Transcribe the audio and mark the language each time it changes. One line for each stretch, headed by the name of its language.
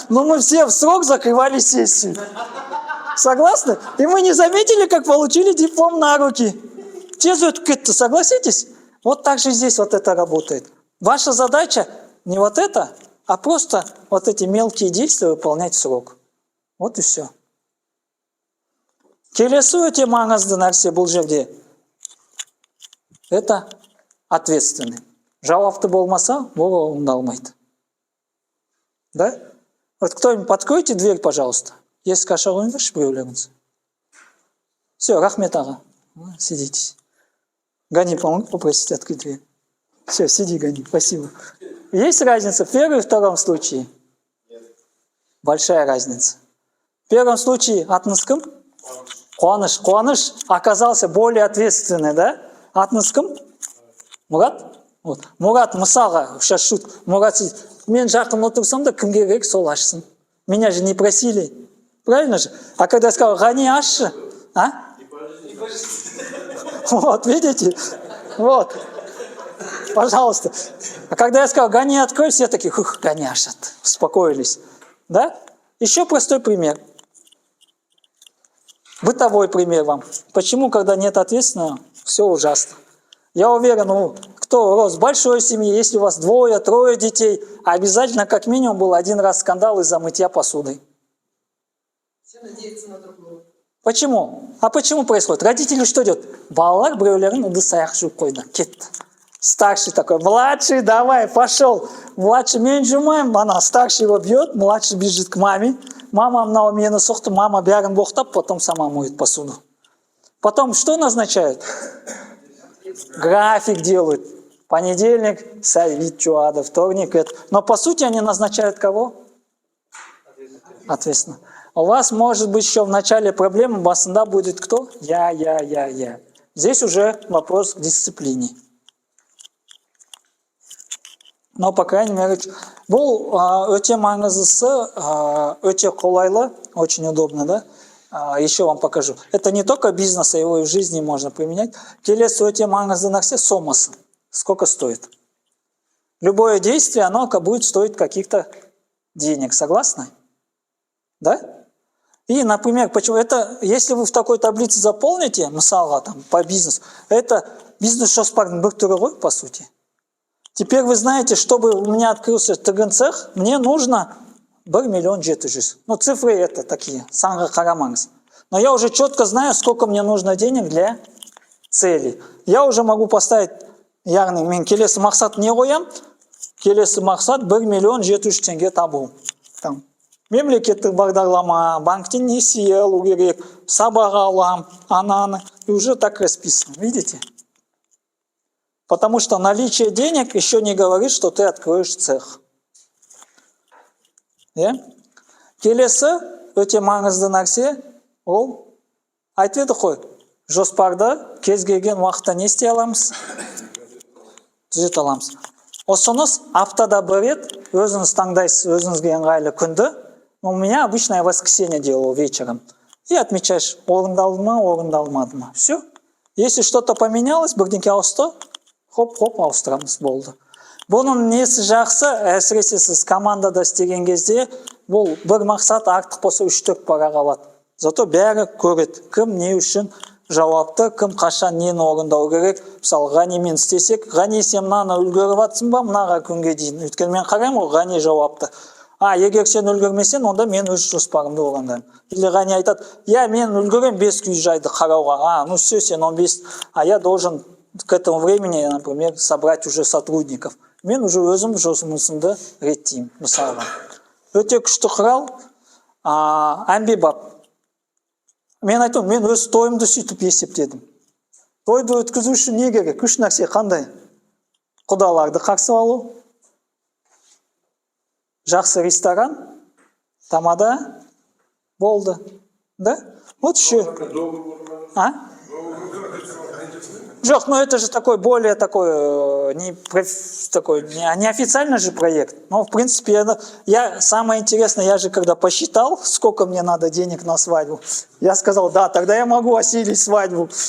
Russian: Но мы все в срок закрывали сессию. Согласны? И мы не заметили, как получили диплом на руки. Согласитесь? Вот так же здесь вот это работает. Ваша задача не вот это, а просто вот эти мелкие действия выполнять в срок. Вот и все.
Kazakh: Келесі өте маңызды нәрсе бұл жерде.
Russian: Это ответственный.
Kazakh: Жауапты болмаса, бұл орындалмайды.
Russian: Да? Вот кто-нибудь подкройте дверь, пожалуйста. Есть каша ойындаршы біреулеріңіз. Все,
Kazakh: рахмет аға.
Russian: Сидитесь. Гани, помоги попросить открыть дверь. Все, сиди, Гани, спасибо. Есть разница в первом и втором случае? Нет. Большая разница. В первом случае
Kazakh: атыңыз кім?
Russian: Қуаныш. Қуаныш оказался более ответственный, да?
Kazakh: Атыңыз кім? Мұрат?
Russian: Вот.
Kazakh: Мұрат, мысалға,
Russian: сейчас шут.
Kazakh: Мұрат
Russian: сидит.
Kazakh: Мен жақын отырсам да кімге керек сол ашсын.
Russian: Меня же не просили. Правильно же? А когда я сказал, Гани,
Kazakh: ашшы,
Russian: а? Вот, видите? Вот. Пожалуйста. А когда я сказал, Гани, открой, все такие,
Kazakh: Гани ашат,
Russian: успокоились. Да? Еще простой пример. Бытовой пример вам. Почему, когда нет ответственного, все ужасно? Я уверен, кто рос в большой семье, если у вас 2-3 детей, обязательно как минимум был 1 раз скандал из-за мытья посуды. Все надеются на другого. Почему? А почему происходит? Родители что делают?
Kazakh: Балалар біреулерін ыдыс-аяқ жуып қойды. Кетті.
Russian: Старший такой, младший, давай, пошел. Младший,
Kazakh: мен жумайым, ана
Russian: старший его бьет, младший бежит к маме.
Kazakh: Мама мынау мені соқты, мама бәрін боқтап,
Russian: потом сама моет посуду. Потом что назначают? График делают. Понедельник, савит чуада, вторник, это. Но по сути они назначают кого? Ответственно. У вас может быть еще в начале проблемы,
Kazakh: басында
Russian: будет кто? Я. Здесь уже вопрос к дисциплине. Но, по крайней мере,
Kazakh: бұл өте маңыздысы, өте қолайлы,
Russian: очень удобно, да? Еще вам покажу. Это не только бизнес, а его и в жизни можно применять.
Kazakh: Келесі өте маңызды нәрсе сомасы.
Russian: Сколько стоит? Любое действие, оно будет стоить каких-то денег. Согласны? Да? И, например, почему это, если вы в такой таблице заполните,
Kazakh: мысалға,
Russian: там, по бизнесу, это
Kazakh: бизнес-жоспардың бір түрі ғой,
Russian: по сути. Теперь вы знаете, чтобы у меня открылся ТГН-цех, мне нужно 1 700 000. Ну, цифры это такие,
Kazakh: санға қарамаңыз.
Russian: Но я уже четко знаю, сколько мне нужно денег для цели. Я уже могу поставить,
Kazakh: яғни, мен келесі мақсат не қоям? Келесі мақсат 1 700 000 теңге табу. Там, мемлекеттік бағдарлама, банктен несие алу керек, сабақ алам, ананы.
Russian: И уже так расписано, видите? Потому что наличие денег еще не говорит, что ты откроешь цех.
Kazakh: Келесі өте маңызды нәрсе, ол айтып едік қой, жоспарда кез келген уақытта не істей аламыз? Түзете аламыз. Осыңыз аптада бір рет өзіңіз таңдайсыз, өзіңізге ыңғайлы күнді.
Russian: У меня обычно я воскресенье делаю вечером. И отмечаешь,
Kazakh: орындалды ма, орындалмады ма.
Russian: Все. Если что-то поменялось,
Kazakh: бірдеңке ауысты, хоп-хоп ауыстырамыз, болды. Бұның несі жақсы, әсіресе сіз командада істеген кезде, бұл бір мақсат артық болса 3-4 пара қалады. Зато бәрі көреді, кім не үшін жауапты, кім қашан нені орындау керек. Мысалы, Ғанимен істесек, Ғани, сен мынаны үлгеріп атсың ба, мынаға күнге дейін. Өйткені мен қараймын, Ғани жауапты. егер сен үлгермесең, онда мен өз жоспарымды орындаймын. Или ғани айтады, мен үлгерем 5 үй жайды қарауға.
Russian: Ну все,
Kazakh: сен 15,
Russian: я должен к этому времени, например, собрать уже сотрудников.
Kazakh: Мен уже өзім жұмысымды реттеймін, мысалға. Өте күшті құрал, әмбебап. Мен айтам, мен өз тойымды сөйтіп есептедім. Тойды өткізу үшін не керек? Үш нәрсе қандай? Құдаларды қарсы алу, жақсы ресторан, тамада болды.
Russian: Да? Вот еще. Жоқ, ну это же такой более такой, неофициальный же проект. Но в принципе, самое интересное, я же когда посчитал, сколько мне надо денег на свадьбу, я сказал, да, тогда я могу осилить свадьбу.